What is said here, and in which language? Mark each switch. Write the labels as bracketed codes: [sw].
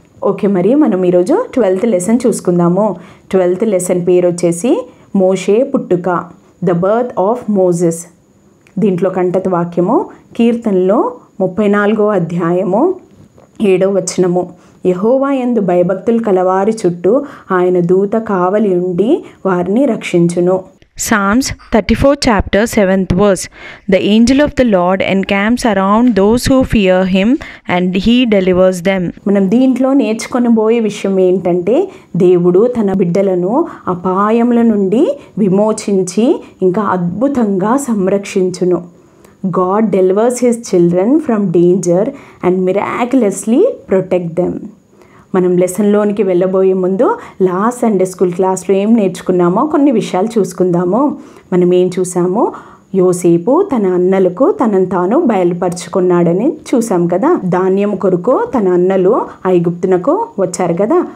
[te] Okay, మరి మనం ఈరోజు 12th లెసన్ చూసుకుందాము. 12th లెసన్ పేరు వచ్చేసి మోషే పుట్టుక, [en] The birth of Moses. [te] దీంట్లో కంటత వాక్యము కీర్తనలో 34వ అధ్యాయము 7వ వచనము. యెహోవా యందు భయభక్తులు కలవారి చుట్టూ ఆయన దూత కావలి ఉండి వారిని రక్షించును. [en] Psalms 34 chapter 7th verse. The angel of the Lord encamps around those who fear him and he delivers them. [te] మనం దీంట్లో నేర్చుకొనబోయే విషయం ఏంటంటే, దేవుడు తన బిడ్డలను అపాయముల నుండి విమోచించి ఇంకా అద్భుతంగా సంరక్షించును. [en] God delivers his children from danger and miraculously protect them. [te] మనం లెసన్లోనికి వెళ్ళబోయే ముందు లాస్ట్ సండే స్కూల్ క్లాస్లో ఏం నేర్చుకున్నామో కొన్ని విషయాలు చూసుకుందాము. మనం ఏం చూసామో, యోసేపు తన అన్నలకు తనను తాను బయలుపరుచుకున్నాడని చూసాం కదా. ధాన్యం కొరకు తన అన్నలు ఐగుప్తునకు వచ్చారు కదా.